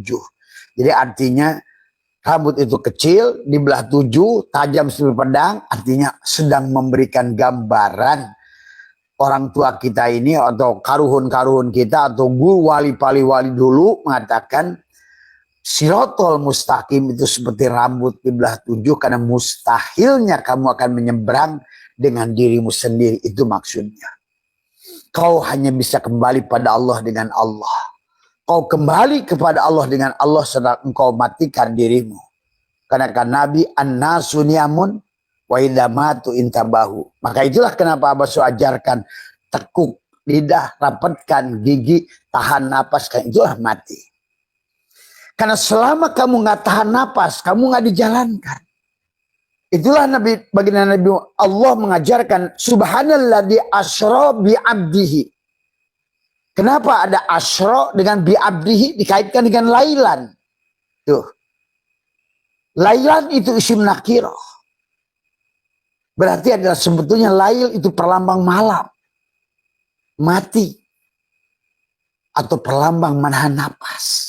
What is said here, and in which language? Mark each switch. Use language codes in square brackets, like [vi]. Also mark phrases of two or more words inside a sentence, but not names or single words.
[id] Jadi artinya rambut itu kecil, di belah 7, tajam seperti pedang, artinya sedang memberikan gambaran orang tua kita ini, atau karuhun-karuhun kita, atau guru wali-wali dulu mengatakan, [ar] الصراط المستقيم [id] itu seperti rambut di belah 7, karena mustahilnya kamu akan menyeberang dengan dirimu sendiri, itu maksudnya. Kau hanya bisa kembali pada Allah dengan Allah. kau kembali kepada Allah dengan Allah sedang engkau matikan dirimu. Karena kan Nabi [ar] الناس نيام وإذا ماتوا انتبهوا. [id] Maka itulah kenapa Abah ajarkan tekuk lidah, rapatkan gigi, tahan napas, kan itulah mati. Karena selama kamu nggak tahan napas, kamu nggak dijalankan. Itulah baginda Nabi Allah mengajarkan [ar] سبحان الذي أسرى بعبده. [id] Kenapa ada asra dengan [ar] بعبده [id] dikaitkan dengan lailan? Tuh. Lailan itu [ar] اسم نكرة. [id] Berarti adalah sebetulnya lail itu perlambang malam. Mati. Atau perlambang menahan napas.